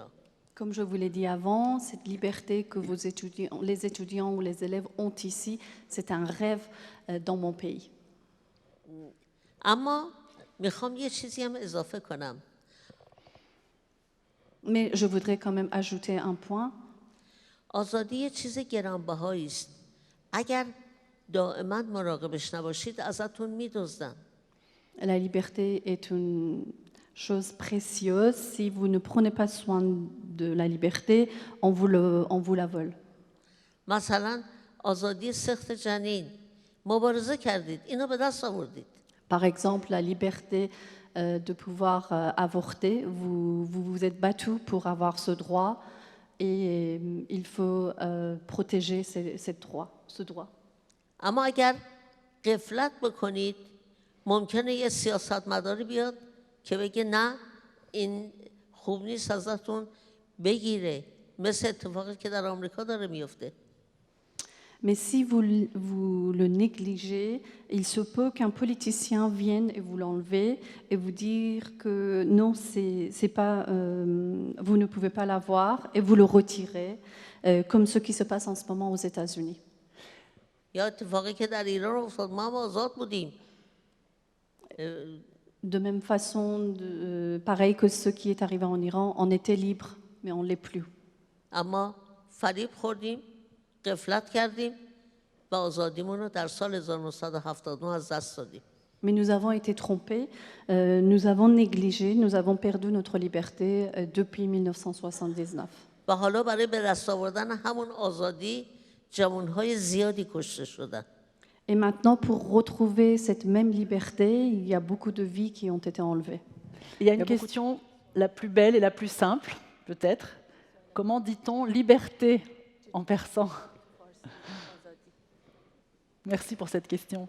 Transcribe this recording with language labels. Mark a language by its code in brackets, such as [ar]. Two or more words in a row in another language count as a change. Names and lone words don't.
[fr] Comme je vous l'ai dit avant, cette liberté que les étudiants ou les élèves ont ici, c'est un rêve dans mon pays. [fa] اما میخوام یه چیزی هم اضافه کنم. [fr] Mais je voudrais quand même ajouter un point. [fa] آزادی یه چیز گرانبهایی است. اگر دائما مراقبش نباشید ازتون میدزدن. [fr] La liberté est une chose précieuse. Si vous ne prenez pas soin de la liberté, on vous la vole. [fa] مثلا آزادی سخت جنین مبارزه کردید، اینو به دست آوردید. [fr] Par exemple, la liberté de pouvoir avorter, vous vous êtes battu pour avoir ce droit et il faut protéger ce droit. [fa] اما اگر غفلت بکنید ممکنه یه سیاستمداری بیاد که بگه نه این خوب نیست ازتون بگیره، مثل اتفاقی که در آمریکا داره میفته. [fr] Mais si vous le négligez, il se peut qu'un politicien vienne et vous l'enlever et vous dire que non, c'est pas, vous ne pouvez pas l'avoir et vous le retirez, comme ce qui se passe en ce moment aux États-Unis. [fa] یا اتفاقی که در ایران افتاد، ما هم آزاد بودیم. [fr] De même façon, pareil que ce qui est arrivé en Iran, on était libre, mais on ne l'est plus. [fa] اما فریب خوردیم، غفلت کردیم و آزادیمون رو در سال 1979 از دست دادیم. [fr] Mais nous avons été trompés, nous avons négligé, nous avons perdu notre liberté depuis 1979. [fa] و حالا برای به دست آوردن همون آزادی جوانهای زیادی کشته شدن. [fr] Et maintenant, pour retrouver cette même liberté, il y a beaucoup de vies qui ont été enlevées. Il y a une question la plus belle et la plus simple, peut-être. Comment dit-on liberté en persan? Merci pour cette question.